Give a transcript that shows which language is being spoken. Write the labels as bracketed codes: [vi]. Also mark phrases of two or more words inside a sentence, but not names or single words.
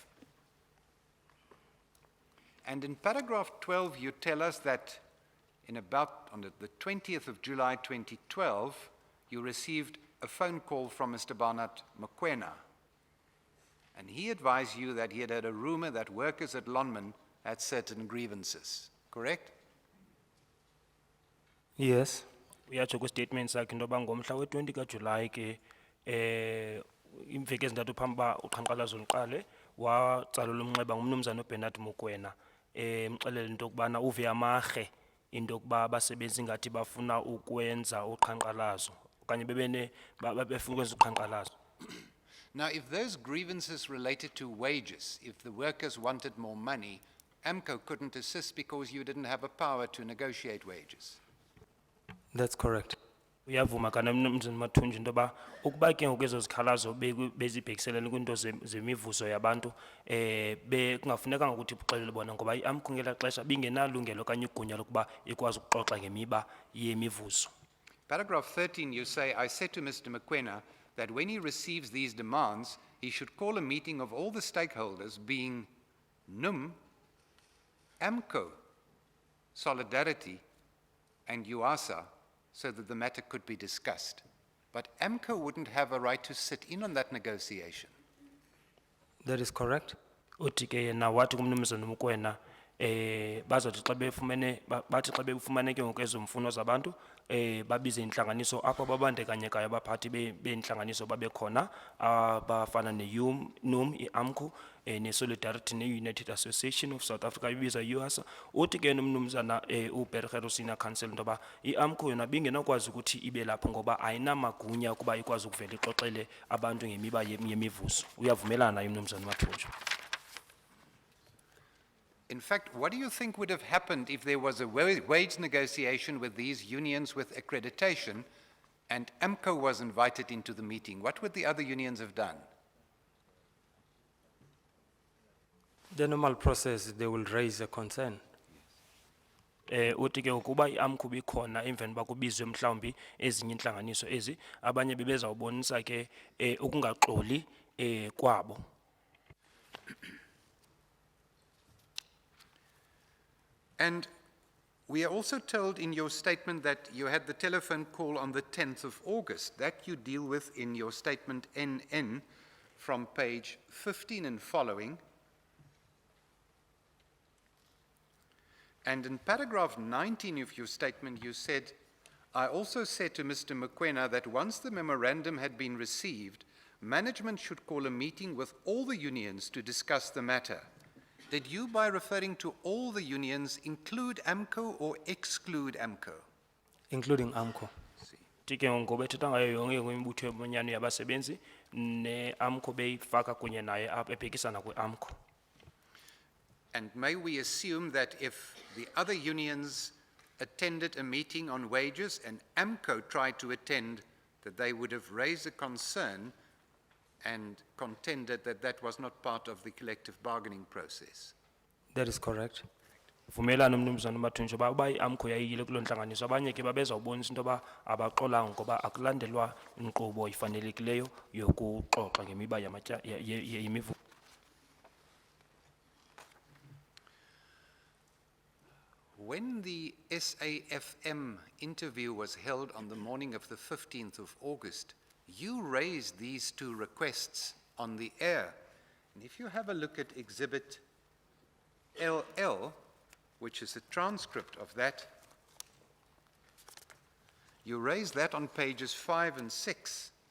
[en] And in paragraph 12, you tell us that on the 20th of July 2012, you received a phone call from Mr. Barnett Mokoena. And he advised you that he had heard a rumor that workers at Lonmin had certain grievances. Correct? Yes. [xh] Uyatsho kwi-statement sakhe into yoba ngomhla we-20 kaJulayi ke imveki ezintathu phambi uba uqhankqalazo luqale watsalelwa umnxeba ngumnumzana uBernard Mokoena mxelela into yokubana uve amarhe into yokuba abasebenzi ngathi bafuna ukwenza uqhankqalazo okanye befuna ukwenza uqhankqalazo. [en] Now, if those grievances related to wages, if the workers wanted more money, AMCO couldn't assist because you didn't have a power to negotiate wages. That's correct. [xh] Uyavuma kana mnumzana Mathunji into yoba ukuba ke ngoku ezo zikhalazo bezibhekiselele kwiinto zemivuzo yabantu kungafunekanga ukuthi uxelele bona ngoba i-AMCO ngela xesha bingenalungelo okanye igunya lokuba ikwazi ukuxoxa ngemiba yemivuzo. [en] Paragraph 13, you say, I said to Mr. Mokoena that when he receives these demands, he should call a meeting of all the stakeholders, being NUM, AMCO, Solidarity, and UASA, so that the matter could be discussed. But AMCO wouldn't have a right to sit in on that negotiation. That is correct. [xh] Uthi ke yena wathi kumnumzana Mokoena bazothi xa befumene bathi xa befumane ke ngoku ezo mfuno zabantu babize intlanganiso apho babandekanyekayo abaphathi beentlanganiso babekhona abafana ne-NUM, i-AMCO, ne-Solidarity, ne- [en] United Association of South Africa [xh] ibiza UASA. Uthi ke nomnumzana uBerger [en] Senior Counsel [xh] into yoba i-AMCO yona bingenakwazi ukuthi ibe lapho ngoba ayinamagunya ukuba ikwazi ukuvela ixoxele abantu ngemiba yemivuzo. Uyavumelana naye umnumzana Mathunji? [en] In fact, what do you think would have happened if there was a wage negotiation with these unions with accreditation and AMCO was invited into the meeting? What would the other unions have done? The normal process, they will raise a concern. [xh] Uthi ke ukuba i-AMCO bikhona emveni bakubizwe mhlawumbi ezinye intlanganiso ezi abanye bebezawubonisa ke ukungaxoli kwabo. [en] And we are also told in your statement that you had the telephone call on the 10th of August. That you deal with in your statement NN from page 15 and following. And in paragraph 19 of your statement, you said, I also said to Mr. Mokoena that once the memorandum had been received, management should call a meeting with all the unions to discuss the matter. Did you, by referring to all the unions, include AMCO or exclude AMCO? including AMCO. [xh] tike ngoba ethetha ngayo yonke imibutho yomanyano yabasebenzi ne-AMCO beyifaka kunye naye apha ebhekisana kwe-AMCO. [en] And may we assume that if the other unions attended a meeting on wages and AMCO tried to attend, that they would have raised a concern and contended that that was not part of the collective bargaining process? That is correct. [xh] Vumelana mnumzana uMathunjwa uba i-AMCO yayiyile kuloo ntlanganiso abanye ke babezawubonisa into yoba abaxolanga ngoba akulandelwa inkqubo ifanelekileyo yokuxoxa ngemiba yemivuzo. [en] When the SAFM interview was held on the morning of the 15th of August, you raised these two requests on the air. And if you have a look at Exhibit LL, which is a transcript of that, you raised that on pages 5 and 6.